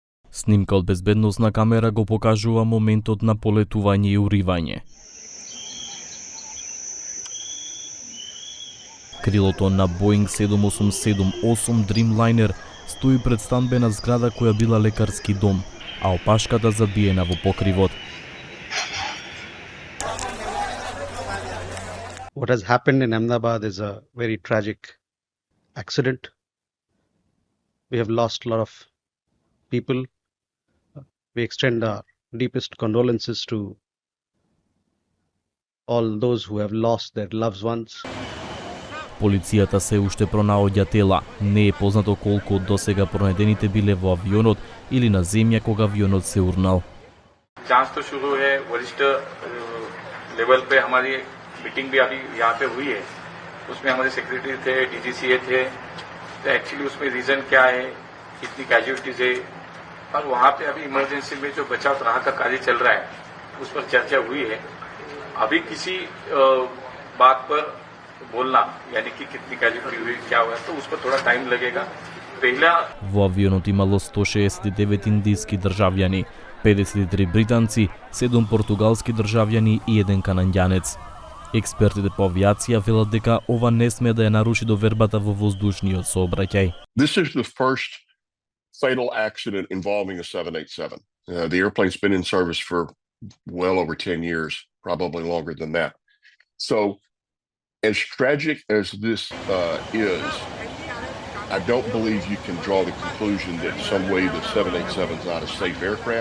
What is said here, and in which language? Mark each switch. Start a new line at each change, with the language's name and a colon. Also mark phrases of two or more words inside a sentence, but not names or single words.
Macedonian: Снимка од безбедносна камера го покажува моментот на полетување и уривање. Крилото на Boeing 787-8 Dreamliner стои пред станбена зграда која била лекарски дом, а опашката забиена во покривот.
English: What has happened in Ahmedabad is a very tragic accident. We have lost a lot of people. We extend our deepest condolences to all those who have lost their loved ones.
Macedonian: Полицијата се уште пронаоѓа тела. Не е познато колку од досега пронајдените биле во авионот или на земја кога авионот се урнал.
Hindi: जांच तो शुरू है, वरिष्ठ लेवल पे हमारी मीटिंग भी अभी यहाँ पे हुई है। उसमें हमारे सेक्रेटरी थे, डीजीसीए थे, तो एक्चुअली उसमें रीजन क्या है, कितनी कैजुअलिटीज है, और वहाँ पे अभी इमरजेंसी में जो बचाव राहत का कार्य चल रहा है उस पर चर्चा हुई है। अभी किसी बात पर बोलना यानी कि कितनी कैजुअलिटी हुई, क्या हुआ, तो उस पर थोड़ा टाइम लगेगा।
Macedonian: Во авионот имало 169 индиски државјани, 53 британци, 7 португалски државјани и 1 канаѓанец. Експертите по авиација велат дека ова не сме да ја наруши довербата во воздушниот сообраќај.
English: This is the first fatal accident involving a 787. The airplane's been in service for well over 10 years, probably longer than that. So, as tragic as this is, I don't believe you can draw the conclusion that some way the 787 is not a safe aircraft.